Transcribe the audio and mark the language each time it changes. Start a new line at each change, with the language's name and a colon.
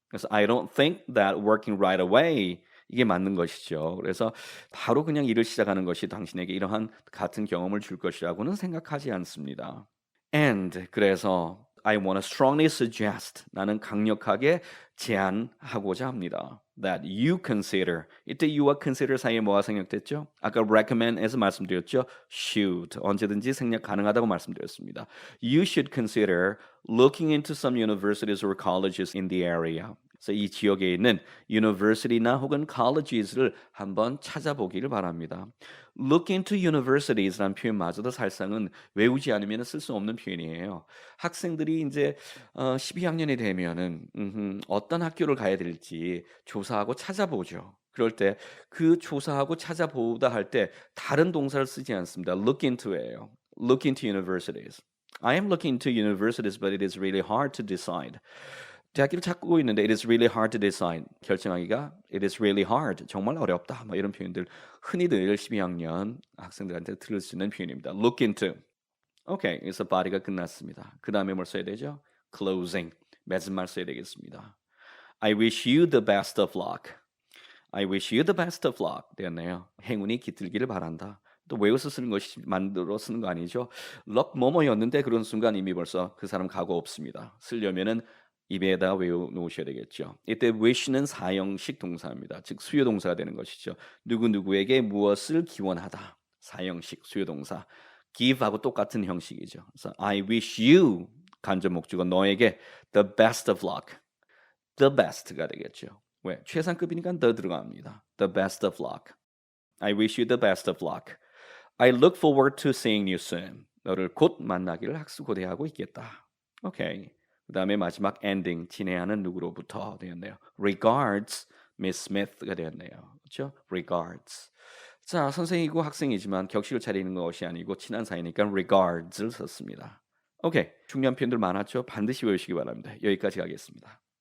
English: 그래서 I don't think that working right away
Korean: 이게 맞는 것이죠. 그래서 바로 그냥 일을 시작하는 것이 당신에게 이러한 같은 경험을 줄 것이라고는 생각하지 않습니다.
English: And 그래서 I want to strongly suggest
Korean: 나는 강력하게 제안하고자 합니다.
English: That you consider
Korean: 이때 you와 consider 사이에 뭐가 생략됐죠? 아까 recommend에서 말씀드렸죠. should 언제든지 생략 가능하다고 말씀드렸습니다.
English: You should consider looking into some universities or colleges in the area.
Korean: 그래서 이 지역에 있는 university나 혹은 colleges를 한번 찾아보기를 바랍니다. Look into universities라는 표현마저도 사실상은 외우지 않으면 쓸 수 없는 표현이에요. 학생들이 이제 12학년이 되면은 어떤 학교를 가야 될지 조사하고 찾아보죠. 그럴 때 그 조사하고 찾아보다 할 때 다른 동사를 쓰지 않습니다.
English: Look into예요. Look into universities. I am looking into universities, but it is really hard to decide.
Korean: 대학교를 찾고 있는데
English: it is really hard to decide. 결정하기가 it is really hard.
Korean: 정말 어렵다. 뭐 이런 표현들 흔히들 12학년 학생들한테 들을 수 있는 표현입니다.
English: Look into.
Korean: 오케이, 그래서 body가 끝났습니다. 그 다음에 뭘 써야 되죠? Closing. 맺은말 써야 되겠습니다.
English: I wish you the best of luck. I wish you the best of luck.
Korean: 되었네요. 행운이 깃들기를 바란다. 또 외워서 쓰는 것이 만들어 쓰는 거 아니죠? luck 뭐뭐였는데 그런 순간 이미 벌써 그 사람 각오 없습니다. 쓰려면은 입에다 외워놓으셔야 되겠죠. 이때 wish는 사형식 동사입니다. 즉 수요 동사가 되는 것이죠. 누구누구에게 무엇을 기원하다. 사형식 수요 동사. give하고 똑같은 형식이죠. 그래서 I wish you 간접 목적어 너에게
English: the best of luck.
Korean: the best가 되겠죠. 왜? 최상급이니까 the 들어갑니다.
English: the best of luck. I wish you the best of luck. I look forward to seeing you soon.
Korean: 너를 곧 만나기를 학수고대하고 있겠다. 오케이. 그 다음에 마지막 엔딩 진행하는 누구로부터 되었네요. Regards, Miss Smith가 되었네요. 그렇죠? Regards. 자, 선생이고 학생이지만 격식을 차리는 것이 아니고 친한 사이니까 regards를 썼습니다. 오케이. 중요한 표현들 많았죠? 반드시 외우시기 바랍니다. 여기까지 가겠습니다.